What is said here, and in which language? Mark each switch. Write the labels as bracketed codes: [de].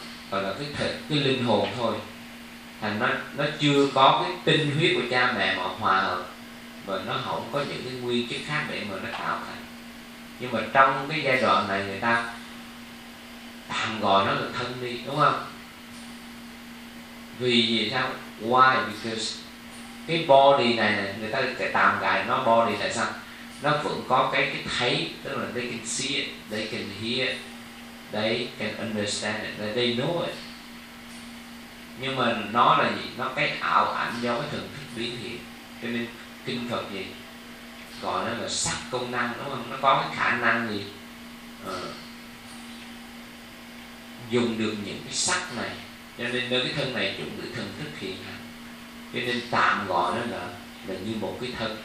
[vi] Gọi là cái thể, cái linh hồn thôi. Thành ra nó chưa có cái tinh huyết của cha mẹ mà hòa hợp, và nó không có những cái nguyên chất khác để mà nó tạo thành. Nhưng mà trong cái giai đoạn này người ta tạm gọi nó là thân đi, đúng không? Vì vì sao? [en] Why? Because [vi] cái body này, này người ta sẽ tạm gọi nó body. Tại sao? Nó vẫn có cái thấy, tức là [en] they can see it, they can hear it, they can understand it, they know it. [vi] Nhưng mà nó là gì? Nó cái ảo ảnh do cái thần thức biến hiện. Cho nên kinh Phật gì gọi nó là sắc công năng, đúng không? Nó có cái khả năng gì dùng được những cái sắc này, cho nên nơi cái thân này dùng được thần thức hiện hành, cho nên tạm gọi nó là như một cái thân.